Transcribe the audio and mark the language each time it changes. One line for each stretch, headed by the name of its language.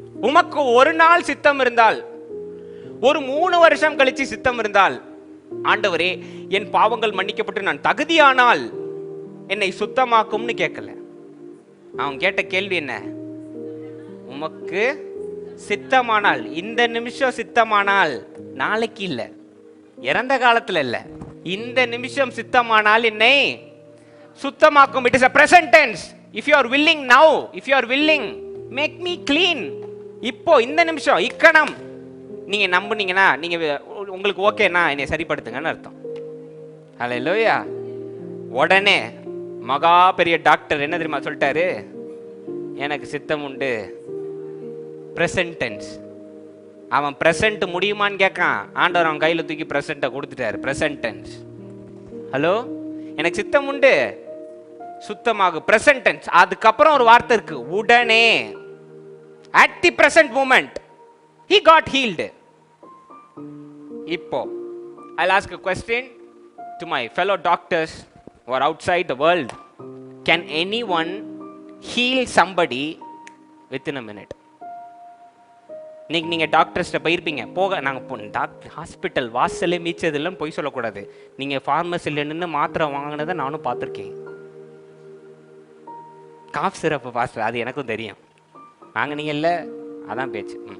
Tamil: உமக்கு ஒரு நாள் சித்தம் இருந்தால், ஒரு 3 வருஷம் கழிச்சு சித்தம் இருந்தால், ஆண்டவரே என் பாவங்கள் மன்னிக்கப்பட்டு நான் தகுதியானால் என்னை சுத்தமாக்கும்னு கேட்கல. அவன் கேட்ட கேள்வி என்ன? உமக்கு சித்தமானால், இந்த நிமிஷம் சித்தமானால், நாளைக்கு இல்லை, இறந்த காலத்துல இல்லை, இந்த நிமிஷம் சித்தமானால் என்னை சுத்தமாக்கும்.
English: It is a present tense. if you are willing now, if you are willing, make me clean.
Tamil: இப்போ இந்த நிமிஷம், இக்கணம் நீங்க நம்புனீங்கன்னா, நீங்க உங்களுக்கு ஓகேனா என்னை சரிப்படுத்துங்கன்னு அர்த்தம். ஹல்லேலூயா. உடனே மகா பெரிய டாக்டர் என்ன தெரியுமா சொல்லிட்டாரு? எனக்கு சித்தம் உண்டு. Present tense. அவன் பிரசன்ட் முடியுமான்னு கேட்கான். ஆண்டவர் அவன் கையில் தூக்கி பிரசன்ட்டை கொடுத்துட்டாரு. Present tense. ஹலோ, எனக்கு சித்தம் உண்டு, சுத்தமாக. Present tense. அதுக்கப்புறம் ஒரு வார்த்தை இருக்கு, உடனே.
English: at the present moment he got healed. இப்போ I'll ask a question. to my fellow doctors who are outside the world, can anyone heal somebody within a minute?
Tamil: இன்னைக்கு நீங்கள் டாக்டர்ஸ்ட்ட போயிருப்பீங்க, நாங்கள் டாக்டர் ஹாஸ்பிட்டல் வாசலே மீச்சதில்லைன்னு பொய் சொல்லக்கூடாது. நீங்கள் ஃபார்மசியில் நின்று மாத்திரை வாங்கினதை நானும் பார்த்துருக்கேன். காஃப் சிரப்பு பாஸ்டர், அது எனக்கும் தெரியும். வாங்கினீங்கல்ல, அதான் பேச்சு.